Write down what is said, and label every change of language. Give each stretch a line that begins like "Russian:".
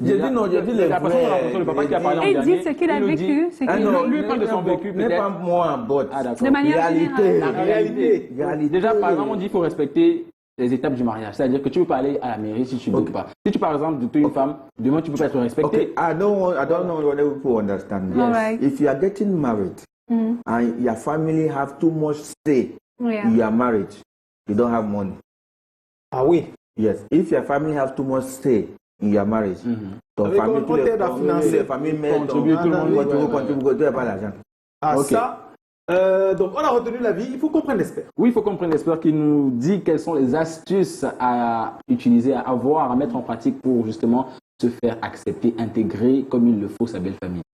French: J'ai dit non, j'ai dit les la personne qu'on a rencontré, le papa qui a parlé en dernier... Il dit ce qu'il a vécu. Lui parle de son vécu, peut-être. N'est pas moi en botte. Ah, d'accord. De manière Réalité. générale. La réalité. Déjà, par exemple, on dit qu'il faut respecter les étapes du mariage. C'est-à-dire que tu ne peux pas aller à la mairie si tu ne veux pas. Si tu, par exemple, tu es une femme, demain, tu ne peux pas être respecté.
English: Okay, I don't know whether people understand. All right. If you are getting married and your family have too much say in your marriage, you don't have money.
French: Ah oui.
English: Yes. If your family have too much say in your marriage,
French: ton famille, tous les familles contribuent, tout le monde contribue, tu n'as pas l'argent. Ah
English: Okay.
French: ça. Donc on a retenu l'avis. Il faut qu'on prenne l'expert. Oui, il faut comprendre l'expert qui nous dit quelles sont les astuces à utiliser, à avoir, à mettre en pratique pour justement se faire accepter, intégrer comme il le faut sa belle famille.